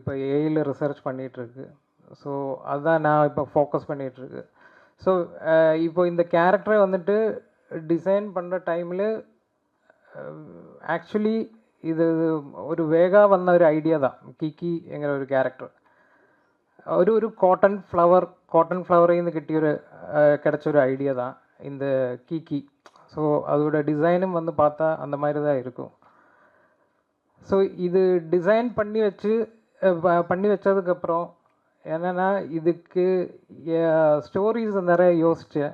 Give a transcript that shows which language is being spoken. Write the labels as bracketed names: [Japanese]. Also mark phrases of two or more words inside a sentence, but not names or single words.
[Tamil] இப்போ ஏஐயில் ரிசர்ச் பண்ணிகிட்ருக்கு. ஸோ அதுதான் நான் இப்போ ஃபோக்கஸ் பண்ணிகிட்ருக்கு. ஸோ இப்போ இந்த கேரக்டரை வந்துட்டு டிசைன் பண்ணுற டைமில் ஆக்சுவலி இது ஒரு வேகா வந்த ஒரு ஐடியா தான். கிக்கி என்கிற ஒரு கேரக்டர் [Malayalam] ഒരു കോട്ടൺ ഫ്ലവറിൽ നിന്ന് കിട്ടിയൊരു [Tamil] கிடைச்சொரு ஐடியா தான் இந்த கிக்கி. ஸோ அதோட டிசைனும் வந்து பார்த்தா அந்த மாதிரி தான் இருக்கும். ஸோ இது டிசைன் பண்ணி வச்சதுக்கப்புறம் என்னென்னா இதுக்கு ஸ்டோரிஸ் நிறைய யோசித்தேன்.